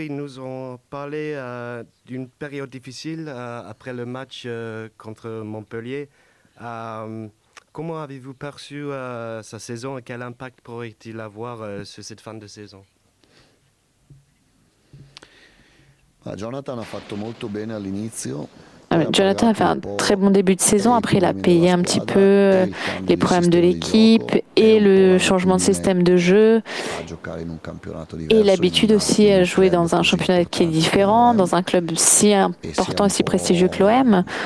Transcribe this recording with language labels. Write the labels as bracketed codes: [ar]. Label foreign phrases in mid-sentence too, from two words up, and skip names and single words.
[fr] Ils nous ont parlé d'une période difficile après le match contre Montpellier. Comment avez-vous perçu sa saison et quel impact pourrait-il avoir sur cette fin de saison? [it] Jonathan a fatto molto bene all'inizio. [fr] Jonathan a fait un très bon début de saison. Après, il a payé un petit peu les problèmes de l'équipe et le changement de système de jeu. Et l'habitude aussi à jouer dans un championnat qui est différent, dans un club si important et si prestigieux que l'OM.